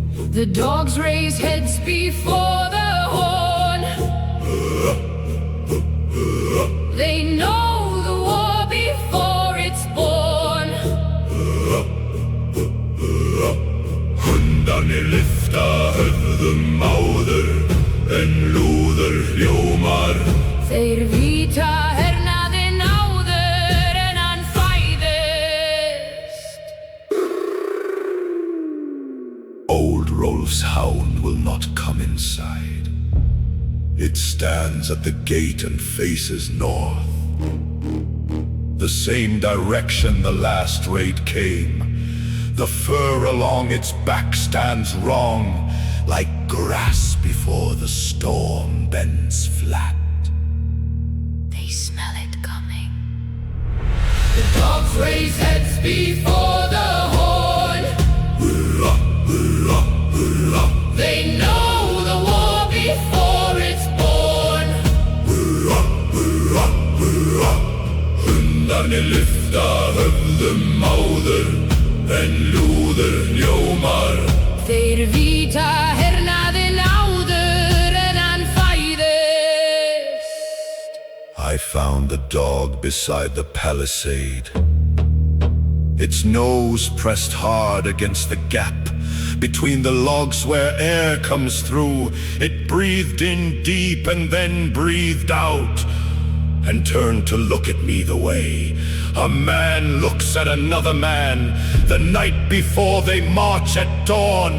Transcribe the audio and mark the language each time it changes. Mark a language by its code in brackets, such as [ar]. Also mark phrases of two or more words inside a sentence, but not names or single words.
[en] The dogs raise heads before the horn. They know the war before it's born. [is] Hundarnir lyfta höfðum áður en lúður hljómar. Þeir víta hernaðinn áður en hann fæðist. [en] Old Rolf's hound will not come inside. It stands at the gate and faces north. The same direction the last raid came. The fur along its back stands wrong, like grass before the storm bends flat. They smell it coming. The dogs raise heads before the horn. They know the war before it's born. [is] Hundarnir lyfta höfðum áður en lúður hljómar. Þeir víta hernaðinn áður en hann fæðist. [en] I found the dog beside the palisade. Its nose pressed hard against the gap between the logs where air comes through. It breathed in deep and then breathed out and turned to look at me the way a man looks at another man the night before they march at dawn.